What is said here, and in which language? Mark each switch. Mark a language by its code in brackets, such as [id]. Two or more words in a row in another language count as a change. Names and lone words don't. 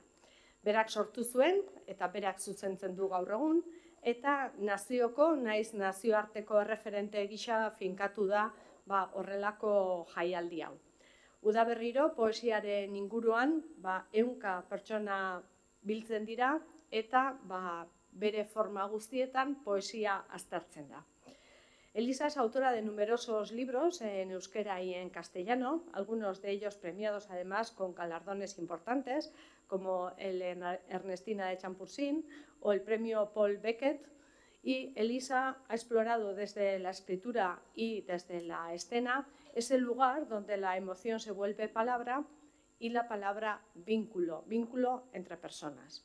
[eu] Berak sortu zuen, eta berak zuzentzen du gaur egun, eta nazioko, naiz nazioarteko erreferente gisa finkatu da horrelako jaialdi hau. Udaberriro, poesiaren inguruan, 100 pertsona biltzen dira, eta bere forma guztietan poesia aztertzen da. [es] Elisa es autora de numerosos libros en euskera y en castellano, algunos de ellos premiados además con galardones importantes, como el Ernestina de Champursin o el premio Paul Beckett. Y Elisa ha explorado desde la escritura y desde la escena ese lugar donde la emoción se vuelve palabra y la palabra vínculo entre personas.